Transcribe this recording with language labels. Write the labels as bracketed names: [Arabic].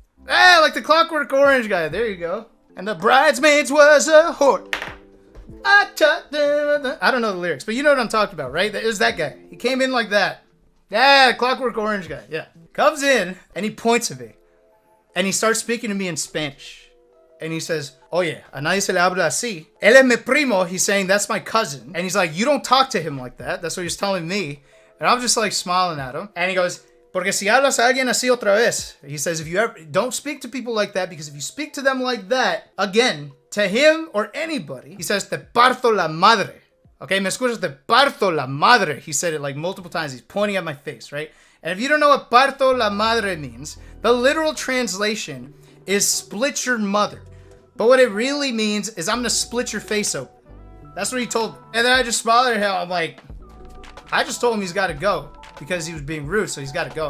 [English] Like the Clockwork Orange guy. There you go. And the bridesmaids was a whore. I don't know the lyrics, but you know what I'm talking about, right? It was that guy. He came in like that. Yeah, Clockwork Orange guy. Yeah. Comes in and he points at me. And he starts speaking to me in Spanish. And he says, [Spanish] oye, a nadie se le habla así. Él es mi primo. [English] He's saying, that's my cousin. And he's like, you don't talk to him like that. That's what he's telling me. And I'm just like smiling at him. And he goes, [Spanish] porque si hablas a alguien así otra vez. [English] He says, if you ever, don't speak to people like that, because if you speak to them like that, again, to him or anybody, he says, [Spanish] te parto la madre. Okay, me escuchas, te parto la madre. [English] He said it like multiple times. He's pointing at my face, right? And if you don't know what [Spanish] parto la madre [English] means, the literal translation is split your mother. But what it really means is I'm going to split your face open. That's what he told me. And then I just smiled at him. I'm like, I just told him he's got to go because he was being rude, so he's got to go.